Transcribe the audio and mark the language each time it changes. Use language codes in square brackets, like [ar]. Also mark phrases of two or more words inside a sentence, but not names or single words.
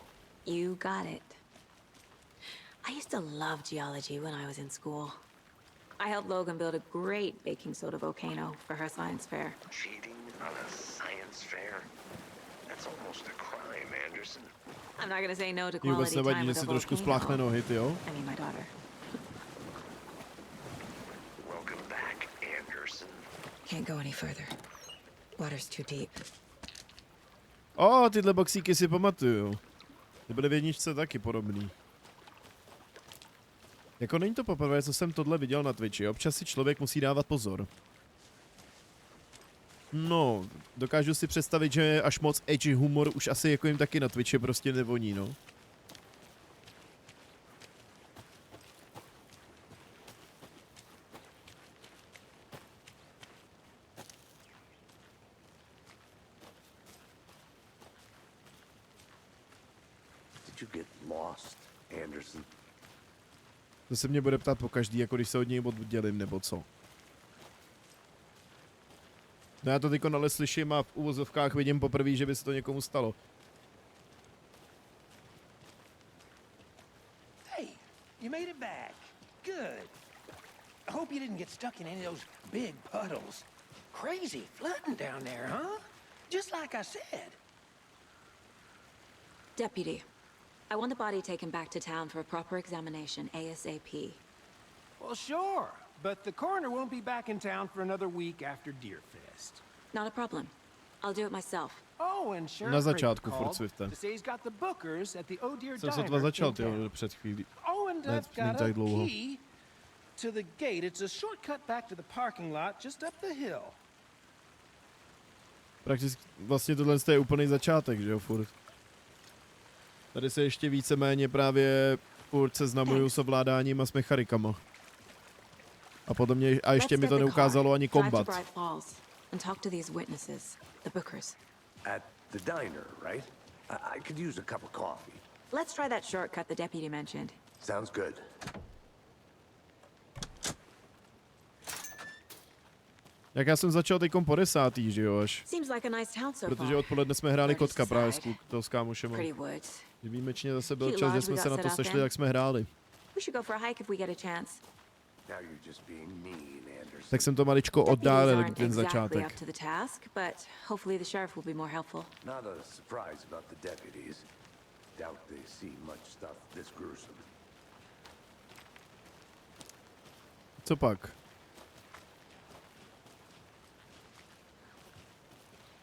[en] You got it. I used to love geology when I was in school. I helped Logan build a great baking soda volcano for her science fair. Cheating on a science fair? That's almost a crime, Anderson. I'm not gonna say no to [cs] Vůbec [en] quality [cs] nevadí, [en] time [cs] že [en] with a [cs] si trošku spláchne [en] volcano. [cs] nohy, ty jo? [en] I mean my daughter. Welcome back, Anderson. Can't go any further. Water's too deep. [cs] Tyhle boxíky si pamatuju. Ty byly v jedničce taky podobný. Jako není to poprvé, co jsem tohle viděl na Twitchi. Občas si člověk musí dávat pozor. No, dokážu si představit, že až moc edgy humor už asi jako jim taky na Twitchi prostě nevoní, no. [en] Did you get lost, Anderson? [cs] To se mě bude ptát pokaždý, jako když se od něj oddělím, nebo co. No já to teďko ale slyším a v uvozovkách vidím poprvé, že by se to někomu stalo. [en] Hey, you made it back. Good. I hope you didn't get stuck in any of those big puddles. Crazy flooding down there, huh? Just like I said. Deputy, I want the body taken back to town for a proper examination ASAP. Well, sure, but the coroner won't be back in town for another week after Deerfest. Not a problem. I'll do it myself. Oh, and Sheriff [cs] Na [en] Creighton [cs] začátku furt [en] called [cs] Swiftem. [en] to say he's got the bookers at the O'Dear [cs] Jsem [en] Diner [cs] sotva začal, [en] in [cs] ty [en] town. [cs] před chvílí. [en] Oh, and [cs] Ne, [en] I've [cs] není [en] got [cs] tak [en] a [cs] dlouho. [en] key to the gate. It's a shortcut back to the parking lot just up the hill. Prakticky vlastně tohle je úplný začátek, že jo, furt. Tady se ještě víceméně právě furt seznamuju s ovládáním a s mechanikama. A potom a ještě mi to neukázalo ani kombat. And talk to these witnesses, the bookers. At the diner, right? I could use a cup of coffee. Let's try that shortcut the deputy mentioned. Sounds good. [cs] Jak já jsem začal teďkom po 10. že jo, až. [en] Seems like a nice town so [cs] Protože [en] far. [cs] odpoledne jsme hráli kotka právě s kámošem. [en] Pretty woods. [cs] Výjimečně zase byl čas, že jsme se na to sešli, jak jsme hráli. [en] We should go for a hike if we get a chance. Now you're just being mean, Anderson. [cs] Tak jsem to maličko oddálil, ten začátek. [en] Up to the task, but hopefully the sheriff will be more helpful. Not a surprise about the deputies. Doubt they see much stuff this gruesome. [cs] Co pak?